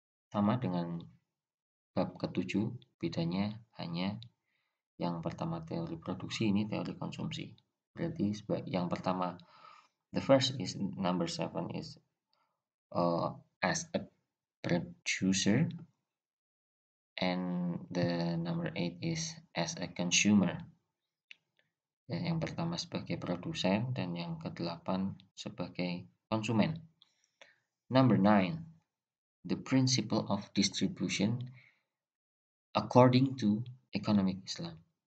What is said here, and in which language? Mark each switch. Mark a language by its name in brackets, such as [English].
[Indonesian] Sama dengan bab ke-7, bedanya hanya yang pertama teori produksi, ini teori konsumsi. Berarti yang pertama, [English] the first is number 7 is as a producer, and the number 8 is as a consumer. [Indonesian] Dan yang pertama sebagai produsen dan yang ke-8 sebagai konsumen. [English] Number 9, the principle of distribution according to economic Islam.